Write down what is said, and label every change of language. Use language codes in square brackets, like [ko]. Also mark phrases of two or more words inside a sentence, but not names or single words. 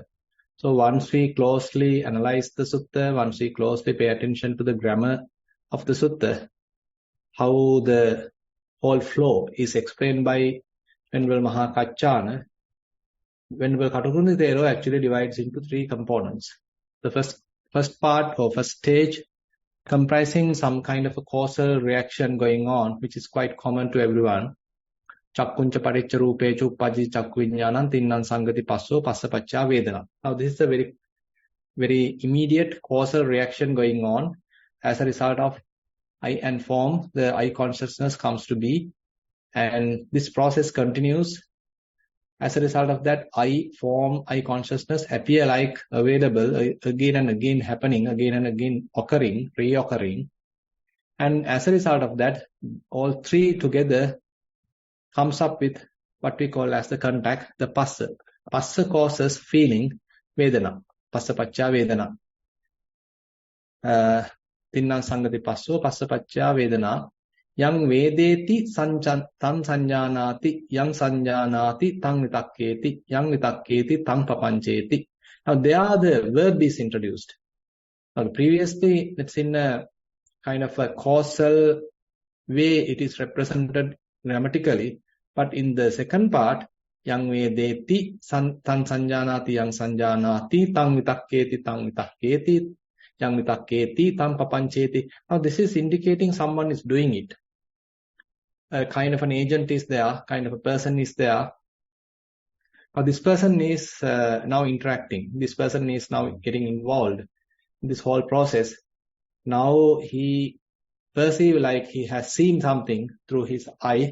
[en] So once we closely analyze the sutta, once we closely pay attention to the grammar of the sutta, how the whole flow is explained by Venerable Mahakachana, Venerable Katukurunde Thero actually divides into three components. The first part or first stage comprising some kind of a causal reaction going on, which is quite common to everyone. [pi] Chakkuncha paticca rupecha uppajjati chakku viññānam tinnaṃ saṅgati passo passa paccā vedana. [en] Now this is a very, very immediate causal reaction going on. As a result of eye and form, the eye consciousness comes to be, and this process continues. As a result of that, eye form, eye consciousness appear like available again and again, happening again and again, occurring, reoccurring. And as a result of that, all three together comes up with what we call as the contact, the passa. Passa causes feeling, vedana, [pi] passa paccā vedana. Tinnaṃ saṅgati passo, passa paccā vedana. Yang vedeti tan sanjānāti, yang sanjānāti tang vitakketi, yang vitakketi tang papañceti. [en] Now there the verb is introduced. Now previously it's in a kind of a causal way it is represented grammatically, but in the second part, [pi] yang vedeti tan sanjānāti, yang sanjānāti tang vitakketi, yang vitakketi tang papañceti. [en] Now this is indicating someone is doing it. A kind of an agent is there, kind of a person is there. Now this person is now interacting. This person is now getting involved in this whole process. Now he perceives like he has seen something through his eye.